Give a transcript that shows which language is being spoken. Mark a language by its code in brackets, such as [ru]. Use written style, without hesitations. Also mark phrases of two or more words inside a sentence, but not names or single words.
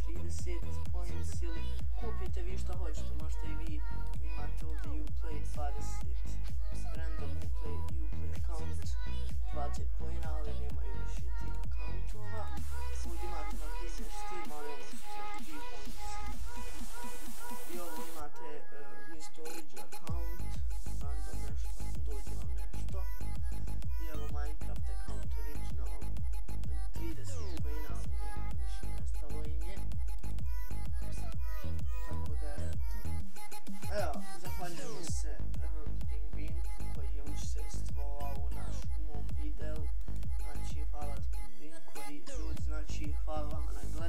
[bs] 20 points ili kupite vi što hoćete, možete i vi imate ovdje Uplay 20 [en] random Uplay account [bs] 20 pojena, ali nemaju više tih accountova. Ovdje imate na primjer Steam, ali ovo su 33 points. I ovo imate mjesto Origin account, random nešto, dođe vam nešto. I evo Minecraft account original 30 pojena, ali nemaju više, nestalo im je. Tako da je to. Evo, zahvaljujemo se Pingvinku koji je učestvovao u mom videu. Znači, hvala ti Pingvinku i ljudi, znači, hvala vama na gledanju.